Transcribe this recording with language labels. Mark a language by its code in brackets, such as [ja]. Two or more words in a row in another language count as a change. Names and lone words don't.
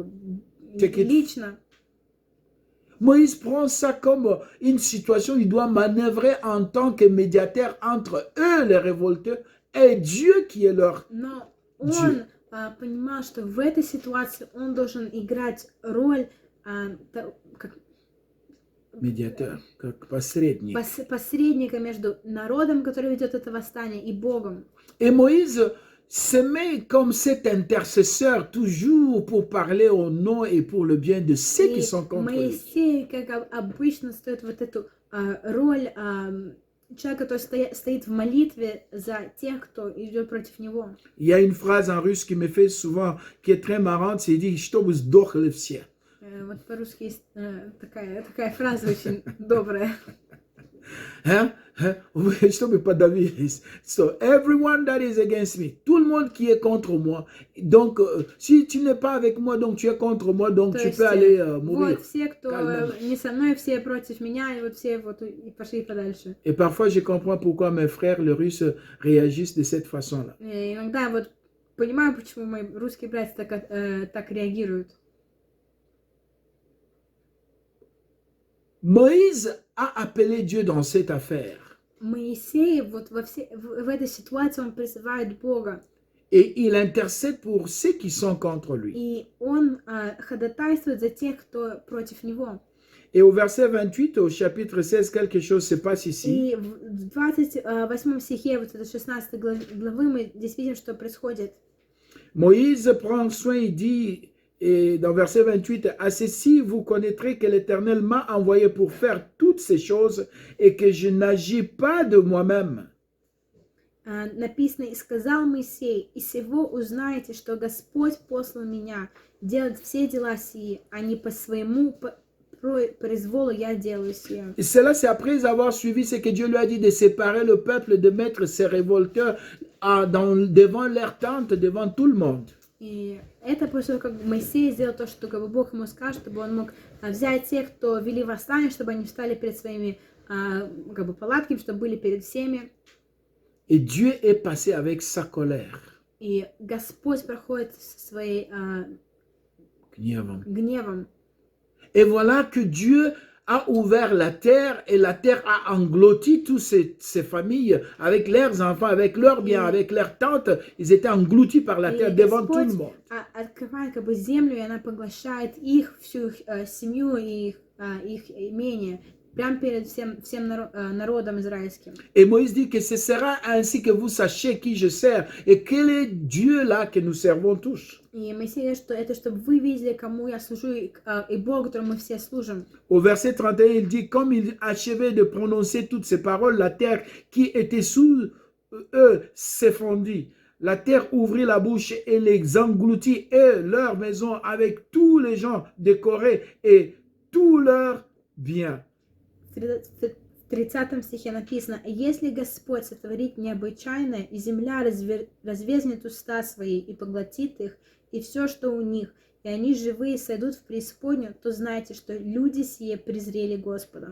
[en] Take it. [ru] лично. [fr] Moïse prend ça comme une situation, il doit manœuvrer en tant que médiateur entre eux, les révolteurs, et Dieu qui est leur [ru] Но [fr] Dieu. [ru] он понимал, что в этой ситуации он должен играть роль как médiateur, как посредник. посредника между народом, который ведет это восстание, и Богом. [fr] Et Moïse se met comme cet intercesseur toujours pour parler au nom et pour le bien de ceux qui sont contre lui. [ru] Моисей, как обычно, стоит вот эту роль человека, который стоит в молитве за тех, кто идет против него. [fr] Il y a une phrase en russe qui me fait souvent, qui est très marrante, c'est dit [ru] «Чтобы сдохли все». Вот по-русски есть такая фраза очень добрая. Hein? Чтобы подавились. [en] So, everyone that is against me, [fr] tout le monde qui est contre moi. Donc, si tu n'es pas avec moi, donc tu es contre moi, donc [ru] То [fr] tu [ru] есть, [fr] peux aller mourir. [ru] Вот все, кто [fr] Calmement. [ru] не со мной, все против меня, и вот все вот и пошли подальше. [fr] Et parfois, je comprends pourquoi mes frères, les Russes, réagissent de cette façon-là. [ru] И иногда я вот понимаю, почему мои русские братья так реагируют. [fr] Moïse a appelé Dieu dans cette affaire. [ru] Моисей вот в этой ситуации он призывает Бога, [fr] Et il intercède pour ceux qui sont contre lui. [ru] и он ходатайствует за тех, кто против него. [fr] Et au verset 28, au chapitre 16, quelque chose se passe ici. [ru] И в 28 стихе вот этой 16 главы мы здесь видим, что происходит. [fr] Moïse prend soin, il dit, et dans verset 28, « À ceci, vous connaîtrez que l'Éternel m'a envoyé pour faire toutes ces choses et que je n'agis pas de moi-même. » [ru] Написано, «И сказал Моисей, и сего узнаете, что Господь послал меня делать все дела сии, а не по своему произволу я делаю сие». [fr] Et cela, c'est après avoir suivi ce que Dieu lui a dit de séparer le peuple, de mettre ses révolteurs devant leur tente, devant tout le monde. [ru] И это после того, как Моисей сделал то, что как бы Бог ему скажет, чтобы он мог взять тех, кто вели восстание, чтобы они встали перед своими как бы палатками, чтобы были перед всеми. [fr] Et Dieu est passé avec sa colère. [ru] И Господь проходит со своей гневом. [fr] Et voilà que Dieu a ouvert la terre et la terre a englouti toutes ces familles avec leurs enfants, avec leurs biens, avec leurs tentes. Ils étaient engloutis par la terre devant tout le monde. [ru] Открывает как бы землю, и она поглощает их, всю их семью и их имение, прямо перед всем народом израильским. [fr] Et Moïse dit que ce sera ainsi que vous sachiez qui je sers et quel est Dieu là que nous servons tous. [ru] И Моисей говорит, что это чтобы вы видели, кому я служу, и Богу, которому мы все служим. [fr] Au verset 31, il dit, comme il achevait de prononcer toutes ces paroles, la terre qui était sous eux s'effondrit. La terre ouvrit la bouche et les engloutit, et leur maison avec tous les gens décorés et tous leurs biens. [ru] В 30 стихе написано: «Если Господь сотворит необычайное, и земля разверзнет уста свои и поглотит их, и все, что у них, и они живые сойдут в преисподнюю, то знайте, что люди сие презрели Господа».